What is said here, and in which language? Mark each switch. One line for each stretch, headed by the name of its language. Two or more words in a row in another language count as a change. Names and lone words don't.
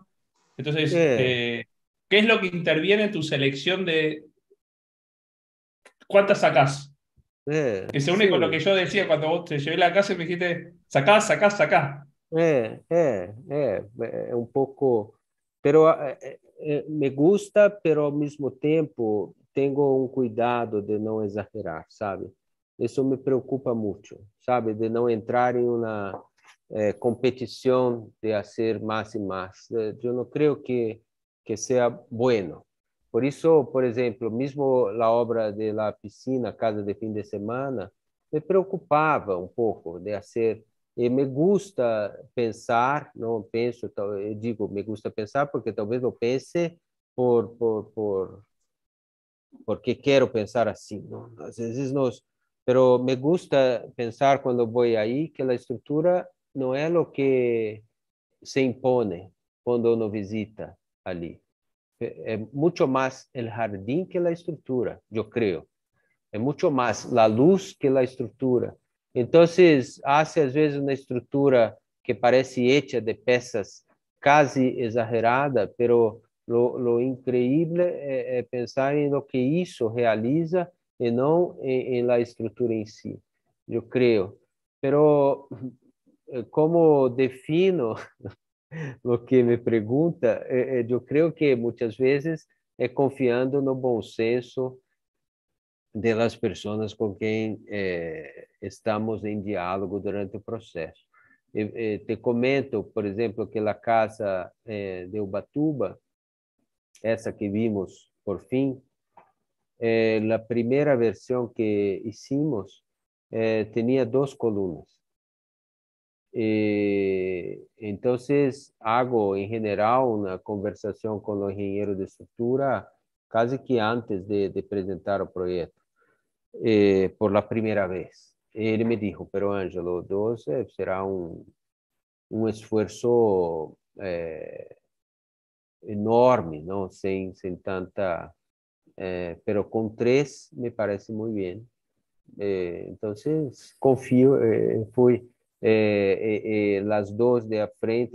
Spanish: Entonces, ¿qué es lo que interviene en tu selección de cuántas sacás? Que se une con lo que yo decía cuando vos te llevé a la casa y me dijiste, sacá, sacá, sacá.
Portuguese: Um pouco,
Spanish: pero me gusta, pero
Portuguese: ao mesmo tempo tenho um cuidado de não exagerar, sabe? Isso me preocupa muito, sabe? De não entrar em uma competição de fazer mais e mais. Eu não creio que seja bueno. Por isso, por exemplo, mesmo a obra
Spanish: de la piscina,
Portuguese: casa de fim de semana, me preocupava um pouco de fazer. E
Spanish: me gusta pensar,
Portuguese: não penso, eu digo,
Spanish: me gusta pensar
Portuguese: porque talvez eu pense porque quero pensar assim, não? Às vezes nós,
Spanish: pero me gusta pensar
Portuguese: quando vou aí que a estrutura não é o que se impõe quando uno visita ali.
Spanish: mucho más el jardín que la estructura, yo creo. Es mucho más la luz que la estructura. Entonces, hace a veces una estructura que parece hecha de piezas casi exagerada, pero lo increíble es pensar en lo que eso realiza y no en la estructura en sí, yo creo. Pero, ¿cómo defino lo que me pregunta? Yo creo que muchas veces es confiando
Portuguese: no bom senso
Spanish: de las personas con quien estamos en diálogo durante el proceso. Te comento, por ejemplo, que la casa de Ubatuba, essa que vimos por fin, la primera versión que hicimos tenía 2 columnas. Entonces, hago en general una conversación con los ingenieros de estructura casi que antes de presentar el proyecto. Por la primera vez. Ele me dijo, pero Ângelo, 12 será
Portuguese: um esforço enorme, não? Sem tanta... pero com 3 me parece muito bem. Então, confio, fui as 2 de a frente.